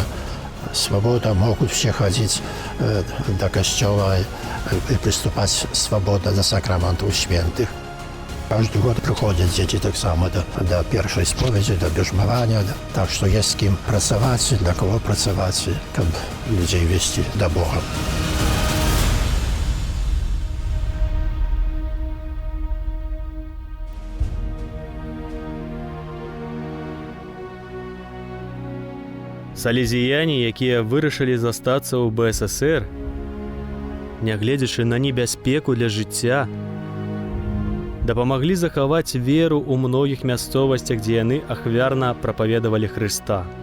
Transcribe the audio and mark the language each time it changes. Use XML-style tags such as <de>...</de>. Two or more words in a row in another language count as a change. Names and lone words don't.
<ru>Свобода, могут все ходить до костела и приступать свободно до сакраментов святых. Каждый год приходят дети так само до первой споведи, до бежмавания. Так что есть с кем працевать, для кого працевать, как людей вести до Бога.</ru> <be>Салезіяне, якія вырашылі застацца ў БССР, нягледзячы на небяспеку для жыцця, дапамаглі захаваць веру ў многіх мясцовасцях, дзе яны ахвярна прапаведавалі Хрыста.</be>